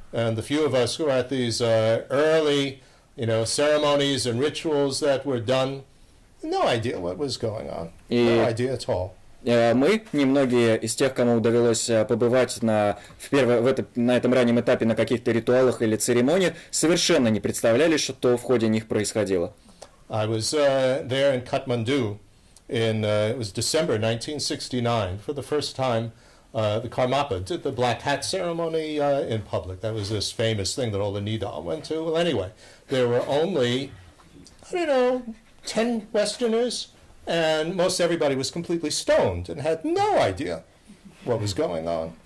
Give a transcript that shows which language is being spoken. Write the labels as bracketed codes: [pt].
[en] And the few of us who were at these early, ceremonies and rituals that were done, no idea what was going on. No idea at all. [ru] Мы, немногие из тех, кому довелось побывать на этом раннем этапе на каких-то ритуалах или церемониях, совершенно не представляли, что в ходе них происходило. [en] I was there in Kathmandu it was December 1969. For the first time, the Karmapa did the black hat ceremony in public. That was this famous thing that all the Nidal went to. Well, anyway, there were only, 10 Westerners, and most everybody was completely stoned and had no idea what was going on.